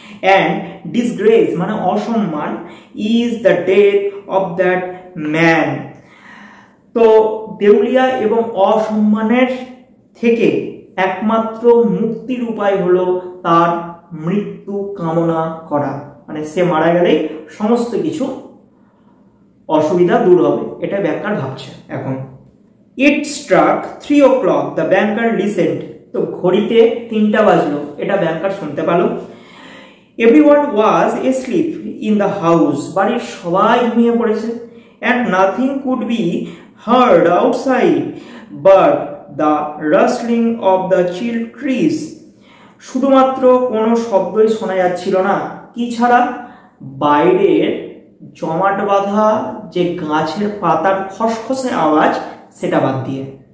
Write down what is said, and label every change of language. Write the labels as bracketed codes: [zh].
[bn] And disgrace মানে অসম্মান, [en] is the death of that man, [bn] তো দেউলিয়া এবং অসম্মানের থেকে একমাত্র মুক্তির উপায় হলো তার মৃত্যু কামনা করা, মানে সে মারা গেলেই সমস্ত কিছু অসুবিধা দূর হবে, এটা ব্যাংকার ভাবছে এখন। [en] It struck 3 o'clock, the banker listened, [bn] তো ঘড়িতে 3টা বাজলো, এটা ব্যাংকার শুনতে পেল। [en] Everyone was asleep in the house, [bn] বাড়ির সবাই ঘুমিয়ে পড়েছে। [en] And nothing could be heard outside but the rustling of the chill trees, [bn] শুধুমাত্র কোনো শব্দই শোনা যাচ্ছিল না, কি ছাড়া, বাইরের জমাট বাঁধা যে গাছের পাতার খসখসে আওয়াজ সেটা বাদ দিয়ে।